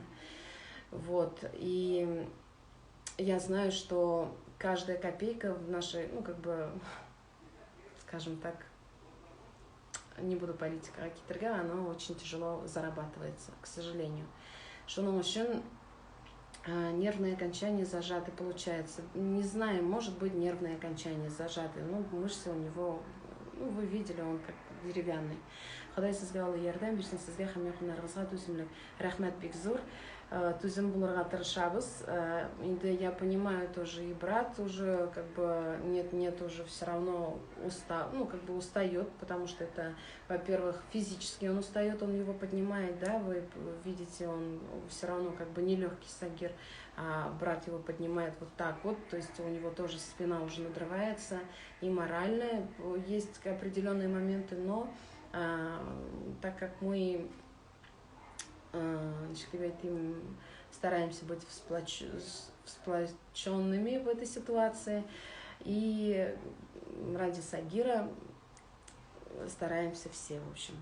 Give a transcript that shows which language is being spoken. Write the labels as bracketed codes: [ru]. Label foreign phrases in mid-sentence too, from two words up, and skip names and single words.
[ru] Вот, и я знаю, что каждая копейка в нашей, скажем так, не буду [tt] политика кетерге, [ru] оно очень тяжело зарабатывается, к сожалению. [tt] Шуның үшін [ru] нервные окончания зажаты, получается. Не знаю, может быть нервные окончания зажаты. Ну, мышцы у него, ну, вы видели, он как деревянный. [tt] Ходай сізге Алла ярдәм берсін, сізге һәм якыннарыгызга түземлек. Рәхмәт бик зур. Түзем булырга тырышабыз. [ru] Инде я понимаю тоже, и брат уже как бы нет уже все равно устает, потому что это, во-первых, физически он устает, он его поднимает, да, вы видите, он все равно как бы нелегкий Сагир, а брат его поднимает вот так вот, то есть у него тоже спина уже надрывается, и морально есть определенные моменты, но так как мы стараемся быть сплоченными в этой ситуации, и ради Сагира стараемся все, в общем.